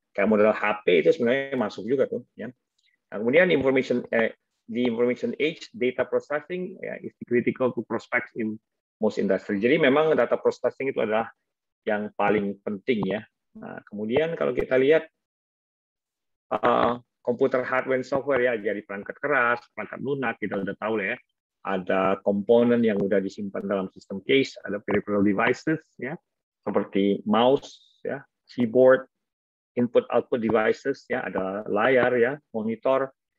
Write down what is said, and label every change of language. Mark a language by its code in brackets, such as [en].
[id] Kayak model HP itu sebenarnya masuk juga tuh, ya. Nah, kemudian [en] the information age, data processing is critical to prospects in most industry. [id] Jadi memang data processing itu adalah yang paling penting, ya. Nah, kemudian kalau kita lihat komputer hardware and software, ya, jadi perangkat keras, perangkat lunak, kita udah tahu lah ya. Ada komponen yang udah disimpan dalam sistem case, ada peripheral devices, ya, seperti mouse, ya, keyboard, input-output devices, ya, ada layar, ya, monitor.